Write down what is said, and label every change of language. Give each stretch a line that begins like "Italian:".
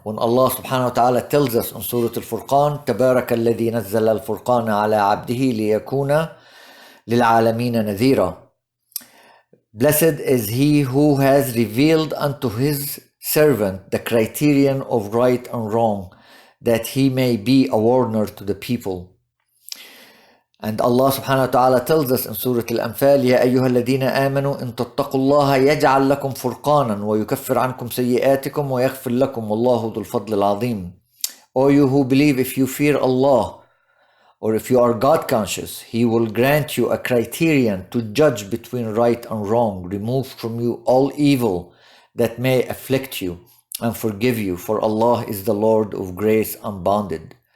English: When Allah subhanahu wa ta'ala tells us in Surah Al-Furqan,
Arabic: تَبَارَكَ الَّذِي نَزَّلَ الْفُرْقَانَ عَلَى عَبْدِهِ لِيَكُونَ لِلْعَالَمِينَ نَذِيرًا.
English: Blessed is he who has revealed unto his servant the criterion of right and wrong, that he may be a warner to the people. And Allah subhanahu wa ta'ala tells us in Surah Al-Anfal,
Arabic: يَا أَيُّهَا الَّذِينَ آمَنُوا إِن تَتَّقُوا اللَّهَ يَجْعَلْ لَكُمْ فُرْقَانًا وَيُكَفِّرْ عَنْكُمْ سَيِّئَاتِكُمْ وَيَغْفِرْ لَكُمْ وَاللَّهُ ذُو الْفَضْلِ الْعَظِيمِ.
English: O you who believe, if you fear Allah, or if you are God conscious, He will grant you a criterion to judge between right and wrong, remove from you all evil that may afflict you, and forgive you, for Allah is the Lord of grace unbounded.